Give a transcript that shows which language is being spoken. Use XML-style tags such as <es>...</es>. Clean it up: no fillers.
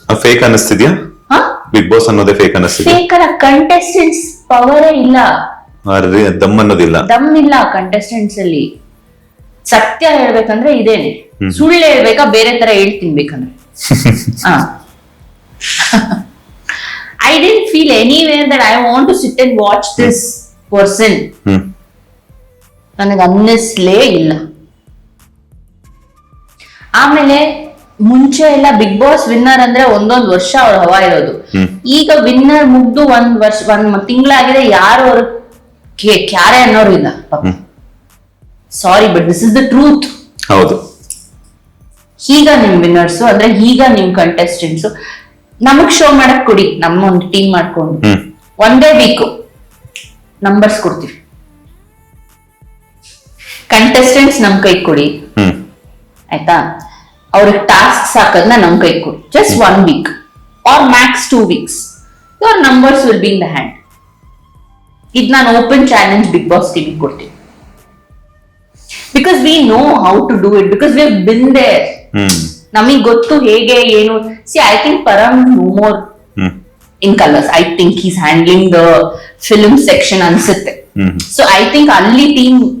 <kn>Fake ಅನಿಸ್ತಿದ್ಯಾ big boss ಅನ್ನೋದೇ? Fake ಅನಿಸ್ತಿದ್ಯಾ? Fake ಅಲ್ಲ, contestants ಪವರೇ ಇಲ್ಲ, ದಮ್ ಅನ್ನೋದಿಲ್ಲ, ದಮ್ ಇಲ್ಲ ಕಂಟೆಸ್ಟೆಂಟ್ಸ್ ಅಲ್ಲಿ. ಸತ್ಯ ಹೇಳ್ಬೇಕಂದ್ರೆ ಇದೇನೆ, ಸುಳ್ಳು ಹೇಳ್ಬೇಕಾ ಬೇರೆ ತರ ಹೇಳ್ತೀನಿ ಬೇಕಂದ್ರೆ.</kn> <en>I didn't feel anywhere that I want to sit and watch this person.</en> <kn>ನನಗೆ ಅನ್ನಿಸ್ಲೇ ಇಲ್ಲ. ಆಮೇಲೆ ಮುಂಚೆ ಎಲ್ಲ ಬಿಗ್ ಬಾಸ್ ವಿನ್ನರ್ ಅಂದ್ರೆ ಒಂದೊಂದು ವರ್ಷ ಅವ್ರ ಹವಾ ಇರೋದು. ಈಗ ವಿನ್ನರ್ ಮುಗ್ದು ಒಂದ್ ತಿಂಗಳಾಗಿದೆ, ಯಾರು ಅವ್ರ ಕ್ಯಾರೆ ಅನ್ನೋರು ಇಲ್ಲ.</kn> <en>Sorry but this is the truth.</en> <kn>ಹೌದು. ಈಗ ನಿಮ್ ವಿನ್ನರ್ಸ್ ಅಂದ್ರೆ ಈಗ ನಿಮ್ ಕಂಟೆಸ್ಟೆಂಟ್ಸ್ ನಮಗ್ ಶೋ ಮಾಡಕ್ ಕೊಡಿ, ನಮ್ಮ ಒಂದು ಟೀಮ್ ಮಾಡ್ಕೊಂಡು ಒಂದೇ ವೀಕ್ ನಂಬರ್ಸ್ ಕೊಡ್ತೀವಿ. ಕಂಟೆಸ್ಟೆಂಟ್ಸ್ ನಮ್ ಕೈ ಕೊಡಿ, ಆಯ್ತಾ? ಅವ್ರಿಗೆ ಟಾಸ್ಕ್ ಹಾಕೋದನ್ನ ನಮ್ ಕೈ ಕೊಡಿ.</kn> <en>Just 1 week or max 2 weeks your numbers will be in the hand.</en> <kn>ಇದು ನಾನು open challenge big boss TV ಕೊಡ್ತೀನಿ.</kn> <en>Because we know how to do it, because we have been there.</en> <kn>ನಮಗ್ ಗೊತ್ತು ಹೇಗೆ ಏನು.</kn> <en>See I think Param no more in Colors. I think he's handling the film section ಅನ್ಸುತ್ತೆ. So I think ಅಲ್ಲಿ team</en>